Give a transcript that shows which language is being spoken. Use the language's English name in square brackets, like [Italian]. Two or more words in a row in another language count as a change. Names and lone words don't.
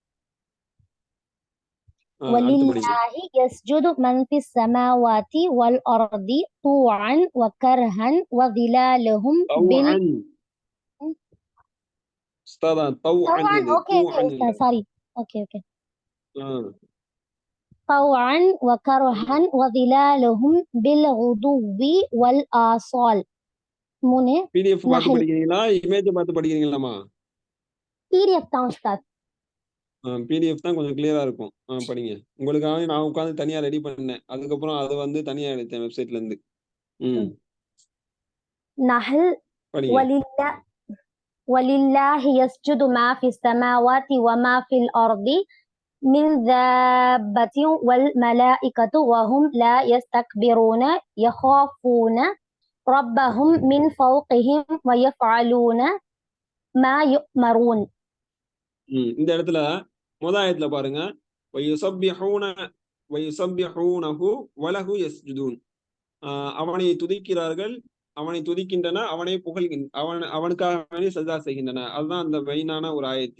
[Arabic] ولله يسجد من في السماوات والأرض طوعا وكرها وظلالهم طوعا استاذ طوعا طوعا [English] sorry okay [Arabic] طوعا وكرها وظلالهم بالغدو والآصال. 3 [Tamil] PDF பார்த்து படிக்கிறீங்களா இமேஜ் பார்த்து படிக்கிறீங்களாமா? PDF தான் உஸ்தாத். PDF தான் கொஞ்சம் கிளியரா இருக்கும். படிங்க. உங்களுக்காக நான் உட்கார்ந்து தனியா ரெடி பண்ணேன். அதுக்கப்புறம் அது வந்து தனியா எடுத்தேன் வெப்சைட்ல இருந்து. [Arabic] நஹல் ولله يسجد ما في السماوات وما في الأرض من دابة والملائكة وهم لا يستكبرون يخافون ربهم من فوقهم ويفعلون ما يؤمرون. [Tamil] இந்த இடத்துல முதலாயத்துல பாருங்க [Arabic] ويسبحونه وله يسجدون. [Tamil] அவனை துதிக்கிறார்கள், அவனை துதிக்கின்றன, அவனை அவனுக்காக சஜ்தா செய்கின்றன. அதுதான் அந்த மெயினான ஒரு ஆயத்து.